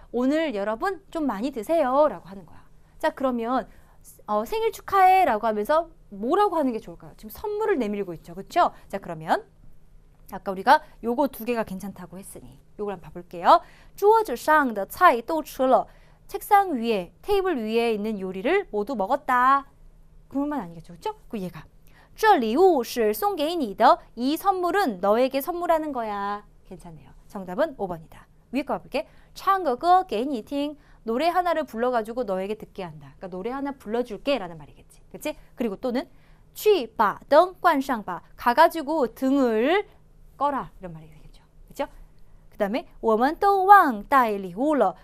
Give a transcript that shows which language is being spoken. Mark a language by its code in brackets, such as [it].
[ko] 오늘 여러분 좀 많이 드세요. 라고 하는 거야. 자, 그러면 생일 축하해 라고 하면서 뭐라고 하는 게 좋을까요? 지금 선물을 내밀고 있죠. 그렇죠? 자, 그러면 아까 우리가 요거 두 개가 괜찮다고 했으니 요걸 한번 봐볼게요. [zh] 桌子上的菜都吃了. [ko] 책상 위에, 테이블 위에 있는 요리를 모두 먹었다. 그것만 아니겠죠. 그렇죠? [zh] 그 얘가 这礼物是送给你的. [ko] 이 선물은 너에게 선물하는 거야. 괜찮네요. 정답은 5번이다. 위에 거 봐볼게. [zh] 唱个歌给你听. [ko] 노래 하나를 불러가지고 너에게 듣게 한다. 그러니까 노래 하나 불러줄게 라는 말이겠지. 그치? [zh] 그리고 또는 去把灯关上吧. [ko] 가가지고 등을 꺼라. 이런 말이 되겠죠. 그렇죠? [zh] 그 다음에 我们都忘带礼物了.